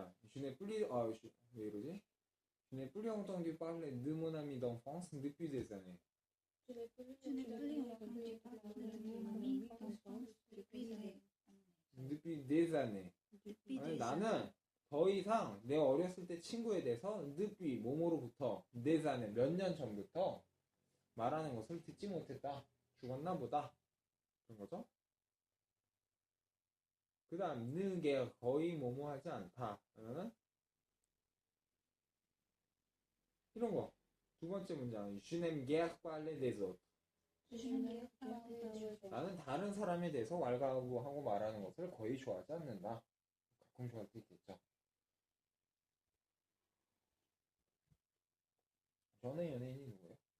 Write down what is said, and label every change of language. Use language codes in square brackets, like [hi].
[fr] Je n'ai plus [ko] 왜 이러지? [fr] Je n'ai plus entendu parler de mon ami d'enfance depuis des années. Je n'ai plus entendu parler de mon ami d'enfance depuis des années. depuis des années. Depuis [ko] 아니, [fr] des [ko] 나는 [fr] années. [ko] 더 이상 내 어렸을 때 친구에 대해서 depuis 뭐뭐로부터 des années 몇 년 전부터 말하는 것을 듣지 못했다. 죽었나 보다. 그런 거죠. 그 다음 느게 거의 뭐뭐 하지 않다. 그러면은 이런 거. 두 번째 문장 [fr] Je n'aime guère parler des autres. Je n'ai pas parlé de [ko] 나는 다른 사람에 대해서 왈가부하고 말하는 것을 거의 좋아하지 않는다. 가끔 좋아할 때 있겠죠. 전에 연예인이 누구예요?